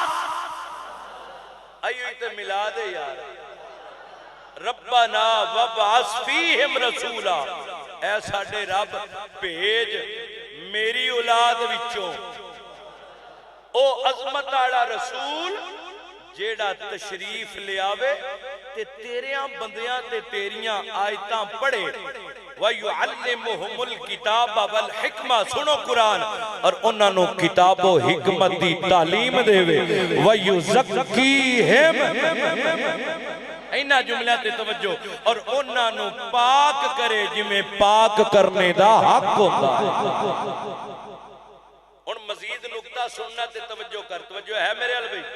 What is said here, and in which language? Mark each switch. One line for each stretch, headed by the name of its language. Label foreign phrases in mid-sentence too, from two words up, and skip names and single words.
Punjabi: ਆਇਓ ਤੇ ਮਿਲਾਦ ਹੈ ਯਾਰ,
Arabic: ربنا وابعث فيهم رسولا,
Punjabi: ਐ ਸਾਡੇ ਰੱਬ ਭੇਜ ਮੇਰੀ ਔਲਾਦ ਵਿਚੋਂ ਓ ਅਜ਼ਮਤ ਵਾਲਾ ਰਸੂਲ ਜੇੜਾ ਤਸ਼ਰੀਫ਼ ਲੈ ਆਵੇ ਤੇ ਤੇਰੀਆਂ ਬੰਦੀਆਂ ਤੇ ਤੇਰੀਆਂ ਆਇਤਾਂ ਪੜ੍ਹੇ,
Arabic: ويعلمهم الكتاب والحكمة,
Punjabi: ਸੁਣੋ ਕੁਰਾਨ, ਅਤੇ ਉਨ੍ਹਾਂ ਨੂੰ ਕਿਤਾਬ ਵ ਹਿਕਮਤ ਦੀ ਤਾਲੀਮ ਦੇਵੇ,
Arabic: ويزكيهم,
Punjabi: ਇਨ੍ਹਾਂ ਜੁਮਲਿਆਂ ਤੇ ਤਵੱਜੋ, ਅਤੇ ਉਨ੍ਹਾਂ ਨੂੰ ਪਾਕ ਕਰੇ ਜਿਵੇਂ ਪਾਕ ਕਰਨ ਦਾ ਹੱਕ ਹੁੰਦਾ ਹੈ। ਹੁਣ ਮਜ਼ੀਦ ਨੁਕਤਾ ਸੁਣਨਾ ਤੇ ਤਵੱਜੋ ਕਰ, ਤਵੱਜੋ ਹੈ ਮੇਰੇ ਅਲ ਭਾਈ?